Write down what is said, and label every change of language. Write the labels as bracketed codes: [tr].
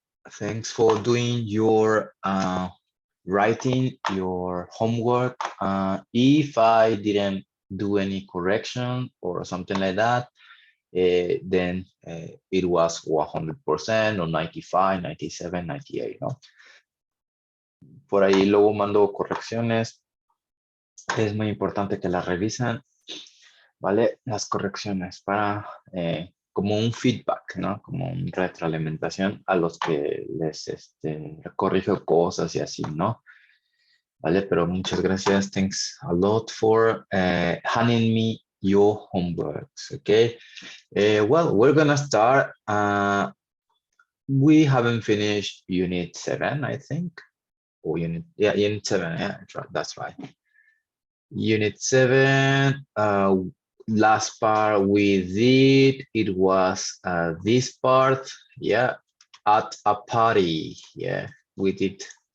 [en] Thanks for doing your writing, your homework. If I didn't do any correction or something like that, then it was 100% or 95, 97, 98, ¿no? [es] Por ahí luego mando correcciones. Es muy importante que las revisen, ¿vale? Las correcciones para como un feedback, ¿no? Como una retroalimentación a los que les corrijo cosas y así, ¿no? ¿Vale? Pero muchas gracias. [en] Thanks a lot for handing me your homeworks, okay? Well, we're gonna start. We haven't finished Unit 7, I think. Or Unit 7, yeah, that's right. Unit 7, last part we did, it was this part, yeah, at a party, yeah, we did.